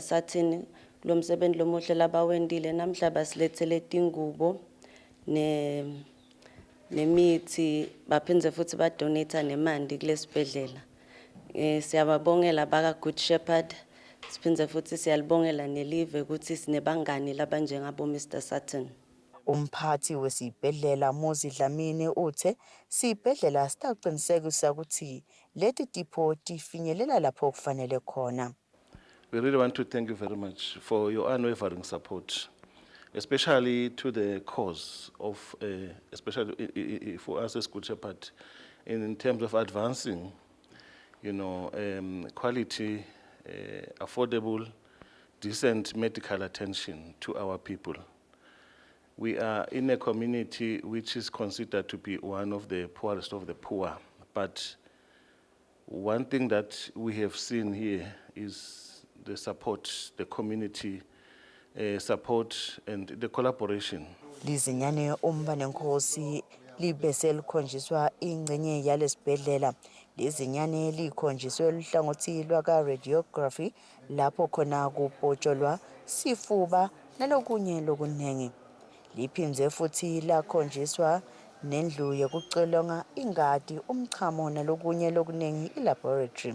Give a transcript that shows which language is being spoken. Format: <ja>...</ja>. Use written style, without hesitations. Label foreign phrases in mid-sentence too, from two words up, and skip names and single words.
<ss>Sutton lo msebenzi lomuhle labawendile namhla basilethele tingubo nemithi baphindze futhi badonate nemandi kulesibhedlela. Siyababongela baka Good Shepherd. Siphindze futhi siyalibongela nelive ukuthi sinebangani labanjengabo Mr. Sutton. Umphathi wesibhedlela Muzi Dlamini uthe sibhedlela sitawuqinisekisa ukuthi leti tipo tifinyelela lapho kufanele khona.</ss> <en>We really want to thank you very much for your unwavering support, especially to the cause of, especially for us as Good Shepherd, in terms of advancing, quality, affordable, decent medical attention to our people. We are in a community which is considered to be one of the poorest of the poor, but one thing that we have seen here is the support, the community support and the collaboration.</en> <ss>Lizinyane umthanenkosi libese likhonjiswa ingcenye yalesibhedlela. Lizinyane likhonjiswe luhlangothi lwaka-radiography lapho khona kubhotsholwa sifuba nalokunye lokuningi. Liphindze futhi lakhonjiswa nendlu yokucilonga ingadi umchamo nalokunye lokuningi i-laboratory.</ss>